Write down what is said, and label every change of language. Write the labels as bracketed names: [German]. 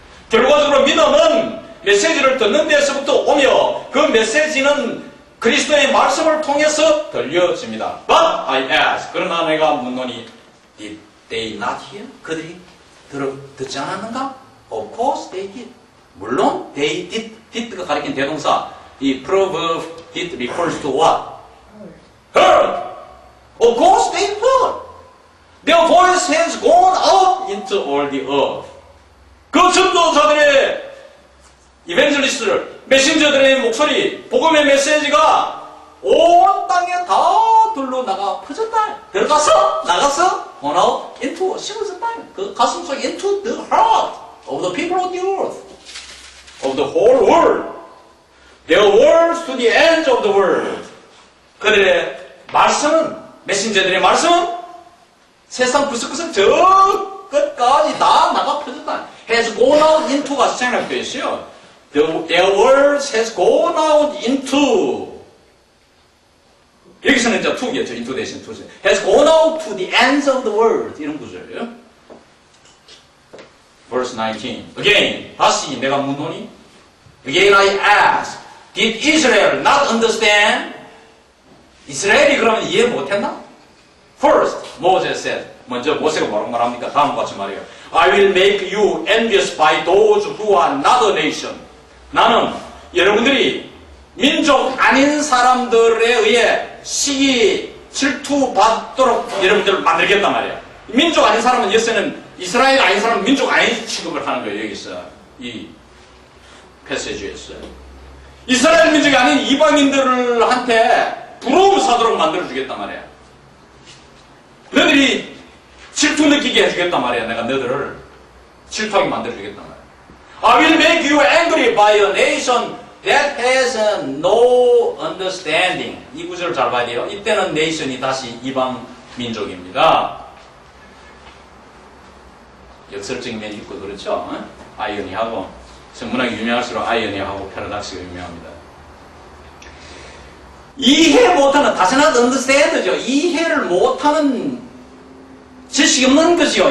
[Korean] 결과적으로 믿음은 메시지를 듣는 데서부터 오며 그 메시지는 그리스도의 말씀을 통해서 들려집니다. [English] But I ask, [Korean] 그러나 내가 묻노니, [English] did they not hear? [Korean] 그들이 듣지 않았는가? [English] Of course they did. [Korean] 물론 [English] they did. [Korean] did가 가리킨 대동사. [English] 이 proverb did refers to what? Heard. Of course they heard. Their voice has gone out into all the earth. [Korean] 그 전도자들의 이벤젤리스트들, 메신저들의 목소리, 복음의 메시지가 온 땅에 다 둘러나가 퍼졌다. 들어가서 나가서 [English] gone out into [Korean] 씹어졌다. 그 가슴속 [English] into the heart of the people of the earth, of the whole world. Their words to the ends of the world. [Korean] 그들의 말씀은, 메신저들의 말씀은 세상 구석구석 저 끝까지 다 나가 퍼졌다. [English] Has gone out into가 [Korean] 생략되어 있어요. [English] Their words has gone out into. [Korean] 여기서는 이제 to겠죠. into 대신 to. [English] Has gone out to the ends of the world. [Korean] 이런 구조예요. [English] Verse 19. Again, [Korean] 다시 내가 묻노니. [English] Again I ask. Did Israel not understand? [Korean] 이스라엘이 그러면 이해 못했나? [English] First, Moses said. [Korean] 먼저 모세가 뭐라고 말합니까? 다음과 같이 말해요. [English] I will make you envious by those who are not a nation. [Korean] 나는 여러분들이 민족 아닌 사람들에 의해 시기, 질투받도록 여러분들을 만들겠단 말이에요. 민족 아닌 사람은 여기서는 이스라엘 아닌 사람은 민족 아닌 취급을 하는 거예요. 여기서 이 패시지에서. 이스라엘 민족이 아닌 이방인들한테 부러움을 사도록 만들어주겠단 말이야. 너희들이 질투 느끼게 해주겠단 말이야. 내가 너희들을 질투하게 만들어주겠단 말이야. [English] I will make you angry by a nation that has no understanding. [Korean] 이 구절을 잘 봐야 돼요. 이때는 nation이 다시 이방 민족입니다. 역설적인 면이 있고 그렇죠. 아이러니하고 성문학이 유명할수록 아이러니하고 패러닥스가 유명합니다. 이해 못하는, 다시 [English] not understand [Korean] 죠. 이해를 못하는 지식이 없는 거지요.